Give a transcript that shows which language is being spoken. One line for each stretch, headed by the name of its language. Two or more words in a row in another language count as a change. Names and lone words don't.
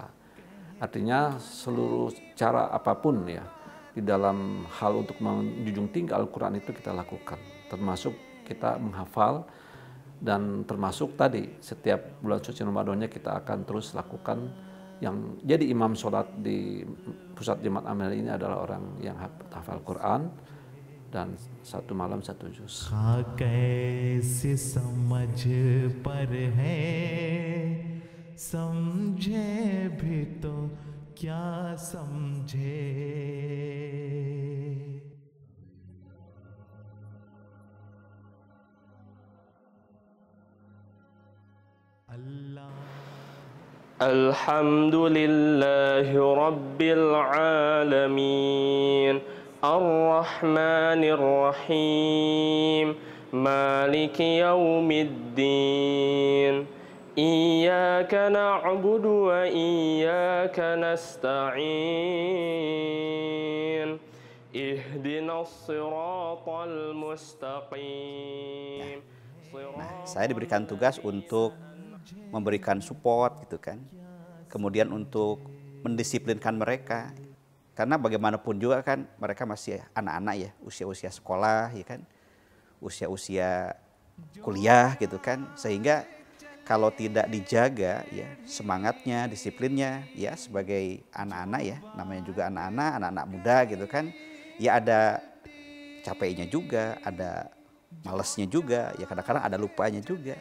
Indonesian: Artinya seluruh cara apapun ya di dalam hal untuk menjunjung tinggi Al-Quran itu kita lakukan, termasuk kita menghafal, dan termasuk tadi setiap bulan suci Ramadannya kita akan terus lakukan. Yang jadi imam sholat di pusat Jemaat Ahmadiyah ini adalah orang yang hafal Quran dan 1 malam 1 juz.
Hindi: कैसी समझ पर है समझे भी तो क्या समझे अल्लाह
Arabic: الحمد لله رب العالمين الرحمن الرحيم مالك يوم الدين إياك نعبد وإياك نستعين اهدنا الصراط المستقيم.
Indonesian: Nah, saya diberikan tugas untuk memberikan support gitu kan, kemudian untuk mendisiplinkan mereka, karena bagaimanapun juga kan mereka masih anak-anak ya, usia-usia sekolah ya kan, usia-usia kuliah gitu kan, sehingga kalau tidak dijaga ya semangatnya, disiplinnya ya sebagai anak-anak ya, namanya juga anak-anak muda gitu kan, ya ada capeknya juga, ada malesnya juga, ya kadang-kadang ada lupanya juga.